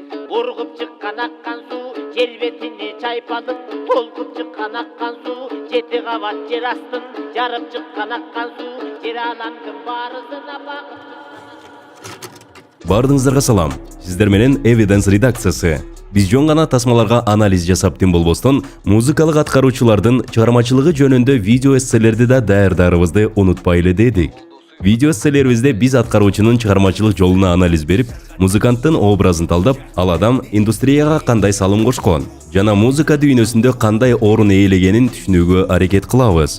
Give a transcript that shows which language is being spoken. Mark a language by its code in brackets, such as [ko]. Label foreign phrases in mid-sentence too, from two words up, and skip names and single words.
[ky] Ургуп чыккан аккан суу, келбетини чайпалып, толкуп чыккан аккан суу, жети кабат жер астын, жарып чыккан аккан суу, жер анандын баарына бакып. Бардыңыздарга салам. Сиздер менен Evidence редакциясы. Биз жөн гана тасмаларга анализ жасап тем болбостон, музыкалык аткаруучулардын чыгармачылыгы жөнүндө видео эсселерди да даярдарыбызды унутпайлы дедик. Видео эсселерибизде биз аткаруучунун чыгармачылык жолуна анализ берип, музыканттын образын талдап, ал адам индустрияга кандай салым кошкон жана музыка дүйнөсүндө кандай орун ээлегенин түшүнүүгө аракет кылабыз.